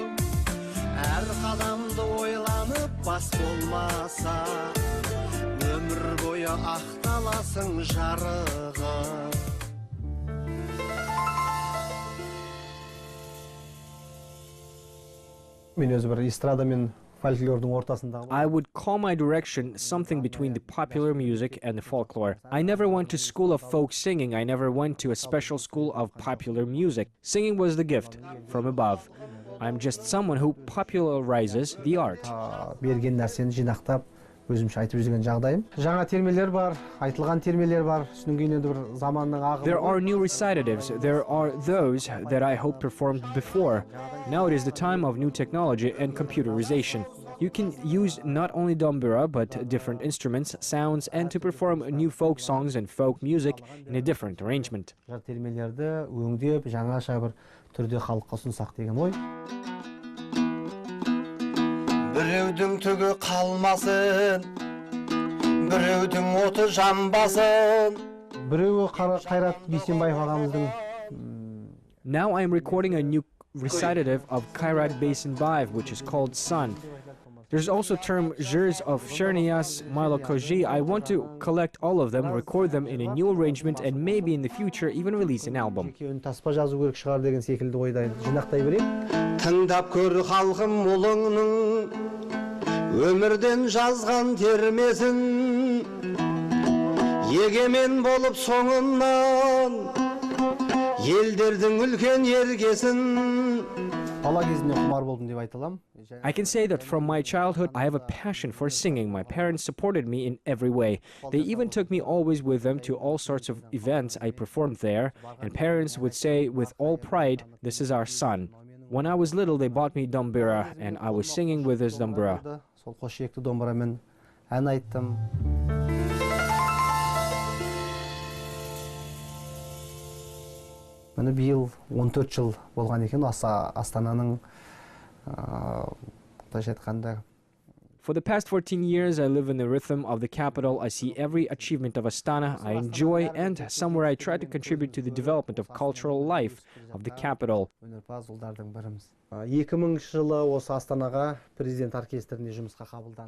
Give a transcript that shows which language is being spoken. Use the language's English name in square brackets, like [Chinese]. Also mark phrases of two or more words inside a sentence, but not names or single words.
[Kazakh] Әр қадамды ойланып бас болмаса, өмір бойы ақталасың жарығым. Мен өзі бір эстрада мен folklore-дың ортасындағы. [English] I would call my direction something between the popular music and the folklore. I never went to school of folk singing. I never went to a special school of popular music. Singing was the gift from above. I'm just someone who popularizes the art. [Kazakh] Берген нәрсені жинақтап, өзімше айтып жүрген жағдайым. Жаңа термелер бар, айтылған термелер бар. Үстінен кейін енді бір заманның ағымы. [English] There are new recitatives. There are those that I hope performed before. Now it is the time of new technology and computerization. You can use not only dombura but different instruments, sounds, and to perform new folk songs and folk music in a different arrangement. [Kazakh] Термелерді өңдеп, жаңаша бір түрде халыққа ұсынсақ деген ой. Біреудің түгі қалмасын, біреудің оты жанбасын. Біреуі Қайрат Бейсенбаев ағамыздың. [English] Now I am recording a new recitative of Kairat Beysenbaev, which is called Sun. There's also term Jurs of Chernias, Milo Koji. I want to collect all of them, record them in a new arrangement, and maybe in the future even release an album. [Kazakh] Таспа жазу керек шығар деген секілді ойдайын. Жинақтай берейік. Тыңдап көр халқым ұлыңның, өмірден жазған термесін. Егемен болып соңынан, елдердің үлкен ергесін. Бала кезінде құмар болдым деп айта аламын. [English] I can say that from my childhood, I have a passion for singing. My parents supported me in every way. They even took me always with them to all sorts of events I performed there, and parents would say with all pride, "This is our son." When I was little, they bought me dombura, and I was singing with this dombura. [Kazakh] Сол қос ішекті домбырамен ән айттым. Міне биыл 14 жыл болған екен Астананың былайша айтқанда. [English] For the past 14 years, I live in the rhythm of the capital. I see every achievement of Astana I enjoy, and somewhere I try to contribute to the development of cultural life of the capital. [Kazakh] Өнерпаз ұлдардың біріміз. 2000 жылы осы Астанаға президент оркестріне жұмысқа қабылданды.